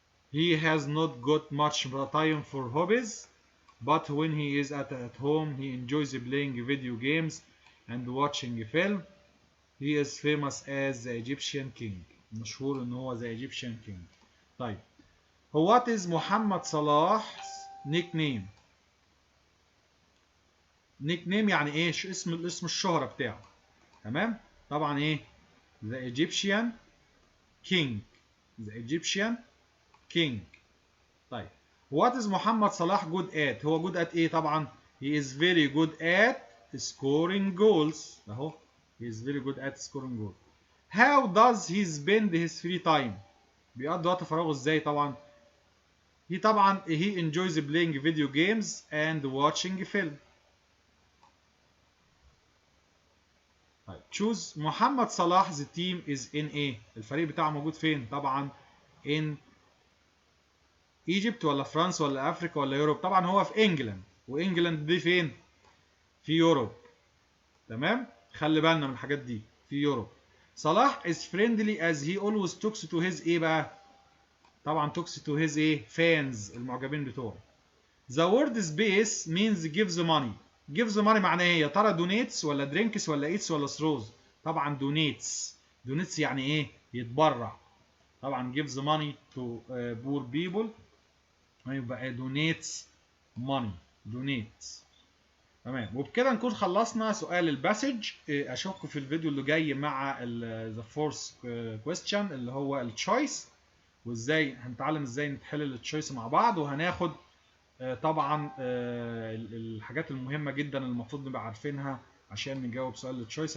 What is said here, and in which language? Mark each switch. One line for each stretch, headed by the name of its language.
English: He has not got much time for hobbies, but when he is at home, he enjoys playing video games and watching film. He is famous as the Egyptian king.
Arabic: مشهور ان هو
English: the Egyptian king.
Arabic: طيب what is محمد صلاح's nickname؟ nickname يعني ايه؟ اسم الشهرة بتاعه.
English: تمام؟ طبعا ايه؟ the Egyptian king. the Egyptian king. طيب what is محمد صلاح good at؟ هو good at ايه طبعا؟ he is very good at scoring goals. اهو he is very good at scoring goals. How does he spend his free time؟
Arabic: بيقضي وقت فراغه ازاي طبعا؟
English: he enjoys playing video games and watching film. طيب choose.
Arabic: محمد صلاح the team is in ايه؟ الفريق بتاعه موجود فين؟ طبعا in ايجيبت ولا فرنسا ولا افريقيا ولا يوروب؟ طبعا هو في انجلاند، وانجلاند دي فين؟ في يوروب. تمام؟ خلي بالنا من الحاجات دي في يوروب.
English: صلاح is friendly as he always talks to his ايه بقى؟ طبعا talks to his ايه؟ fans،
Arabic: المعجبين بتوعه.
English: The word space means gives money. gives money معناه ايه؟ يا ترى donates ولا drinks ولا eats ولا throws؟ طبعا donates.
Arabic: donates يعني ايه؟ يتبرع.
English: طبعا gives money to poor people، يبقى donates money.
Arabic: donates. تمام، وبكده نكون خلصنا سؤال الباسج. اشوفكم في الفيديو اللي جاي مع
English: the fourth question
Arabic: اللي هو التشويس، وازاي هنتعلم ازاي نحل التشويس مع بعض، وهناخد طبعا الحاجات المهمه جدا اللي المفروض نبقى عارفينها عشان نجاوب سؤال التشويس.